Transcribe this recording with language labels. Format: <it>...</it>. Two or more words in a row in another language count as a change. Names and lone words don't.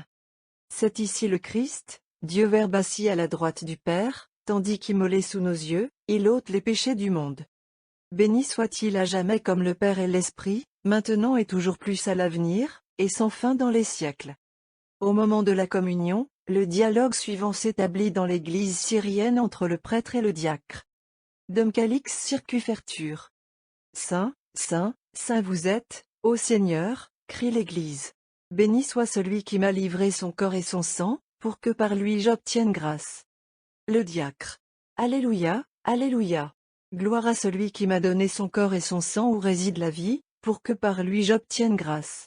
<fr>C'est ici le Christ, Dieu Verbe assis à la droite du Père, tandis qu'immolé sous nos yeux, il ôte les péchés du monde. Béni soit-il à jamais comme le Père et l'Esprit, maintenant et toujours plus à l'avenir, et sans fin dans les siècles. Au moment de la communion, le dialogue suivant s'établit dans l'église syrienne entre le prêtre et le diacre.</fr> <la>Dum calix circufertur.</la> <fr>Saint, Saint, Saint vous êtes, ô Seigneur, crie l'église. Béni soit celui qui m'a livré son corps et son sang, pour que par lui j'obtienne grâce. Le diacre. Alléluia, Alléluia. Gloire à celui qui m'a donné son corps et son sang où réside la vie, pour que par lui j'obtienne grâce.</fr>